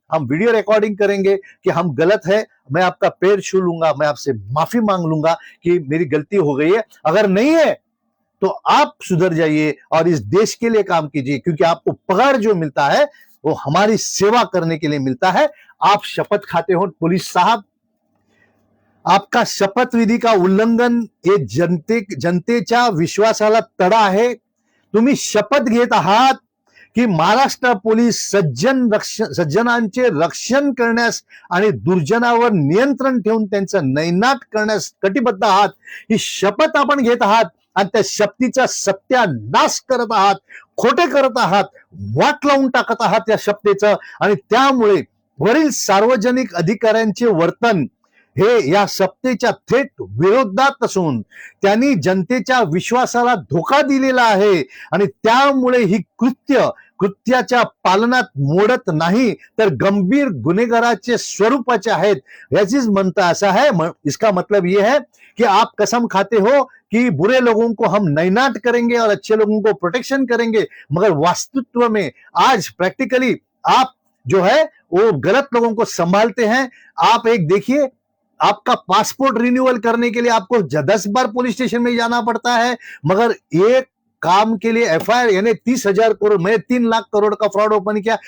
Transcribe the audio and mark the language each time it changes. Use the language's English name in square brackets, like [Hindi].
[Hindi] हम video recording करेंगे कि हम गलत है। मैं आपका पैर छू लूंगा, मैं आपसे माफी मांग लूंगा कि मेरी गलती हो गई है। अगर नहीं है तो आप सुधर जाइए और इस देश के लिए काम कीजिए, क्योंकि आपको पगार जो मिलता है वो हमारी सेवा करने के लिए मिलता है। आप शपथ खाते हो पुलिस साहब, आपका शपथ विधी का उल्लंघन [Marathi] हे जनतेच्या विश्वासाला तडा आहे। तुम्ही शपथ घेत आहात की महाराष्ट्र पोलीस सज्जनांचे रक्षण करण्यास आणि दुर्जनावर नियंत्रण ठेवून त्यांचं नैनाट करण्यास कटिबद्ध आहात। ही शपथ आपण घेत आहात आणि त्या शपथीचा सत्यानाश करत आहात, खोटे करत आहात, वाट लावून टाकत आहात या शपथेचं। आणि त्यामुळे वरील सार्वजनिक अधिकाऱ्यांचे वर्तन हे या शपथेच्या थेट विरोधात असून त्यांनी जनतेच्या विश्वासाला धोका दिलेला आहे आणि त्यामुळे ही कृत्याच्या पालनात मोडत नाही तर गंभीर गुन्हेगाराचे स्वरूपाचे आहेत। याचीच म्हणता [Hindi] ऐसा है, इसका मतलब ये है कि आप कसम खाते हो कि बुरे लोगों को हम नैनाट करेंगे और अच्छे लोगों को प्रोटेक्शन करेंगे, मगर वास्तवित्व में आज प्रैक्टिकली आप जो है वो गलत लोगों को संभालते हैं। आप एक देखिए, आपका पासपोर्ट रिन्यूअल करने के लिए आपको 10 बार पुलिस स्टेशन में जाना पड़ता है, मगर एक काम के लिए एफआईआर यानी 30,000 करोड़, मैं 3 लाख करोड़ का फ्रॉड ओपन किया।